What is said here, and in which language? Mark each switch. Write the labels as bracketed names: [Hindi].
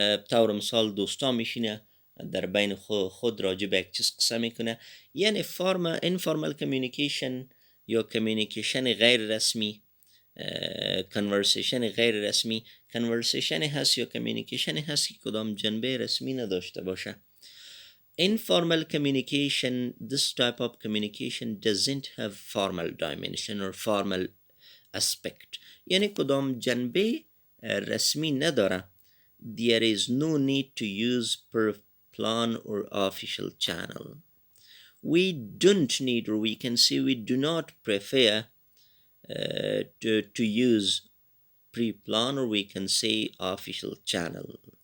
[Persian] طور مثال دوستا میشینه در بین خود راجع به یک چیز قصه میکنه، یعنی اینفورمال کمیونیکیشن یا کمیونیکیشن غیر رسمی، کنورسیشن غیر رسمی کنورسیشن هست یا کمیونیکیشن هست که کدام جنبه رسمی نداشته باشه. [English] Informal communication, this type of communication doesn't have formal dimension or formal aspect. [Persian] یعنی کدام جنبه رسمی نداره. [English] There is no need to use per plan or official channel. We don't need, or we can say we do not prefer to use pre-plan, or we can say official channel.